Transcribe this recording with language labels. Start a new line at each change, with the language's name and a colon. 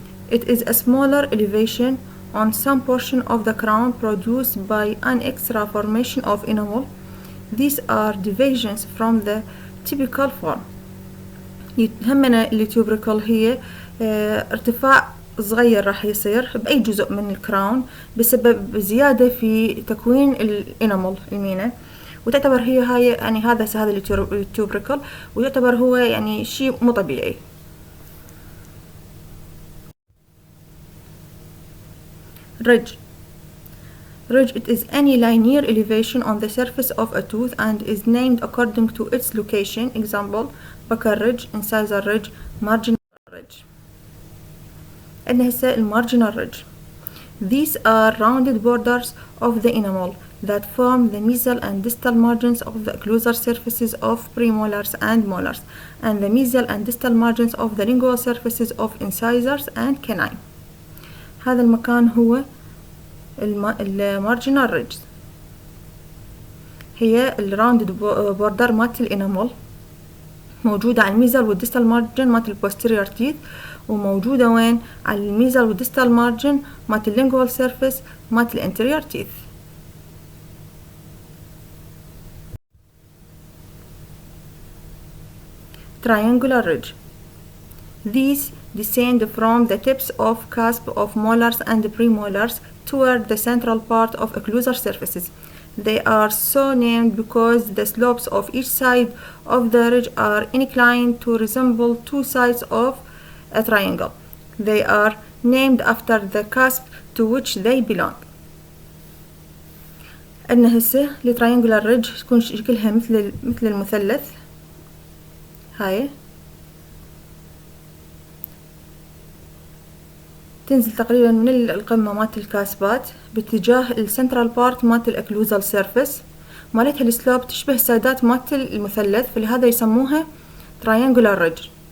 English: It is a smaller elevation on some portion of the crown produced by an extra formation of enamel. These are deviations from the typical form.
Arabic: يهمنا التيوبريكل هي ارتفاع صغير راح يصير بأي جزء من الكراون بسبب زيادة في تكوين الانامل المينا، وتعتبر هاي يعني هذا التيوبريكل، ويعتبر هو يعني شيء مو طبيعي.
English: Ridge. Ridge, it is any linear elevation on the surface of a tooth and is named according to its location. Example, buccal ridge, incisor ridge, marginal ridge.
Arabic: عندنا هسه marginal ridge.
English: These are rounded borders of the enamel that form the mesial and distal margins of the occlusal surfaces of premolars and molars, and the mesial and distal margins of the lingual surfaces of incisors and canine.
Arabic: هذا المكان هو المارجنال ريدج، هي الراوندد بوردر مالت الانامل، موجودة على الميزل والديستال مارجن مالت البوستيريور تيث، وموجودة وين؟ على الميزل والديستال مارجن مالت اللينجوال سيرفيس مالت الانتيريور تيث.
English: Triangular ridge. These descend from the tips of cusp of molars and premolars toward the central part of occlusal surfaces. They are so named because the slopes of each side of the ridge are inclined to resemble two sides of a triangle. They are named after the cusp to which they belong.
Arabic: عندنا هسه التريانجولار ريدج تكون شكلها مثل المثلث، هاي تنزل تقريبا من القمة مالت الكاسبات باتجاه السنترال بارت مالت الاكلوزال سيرفيس، مالتها السلوب تشبه سايدات مالت المثلث، فلهذا يسموها تراينجولار ريدج،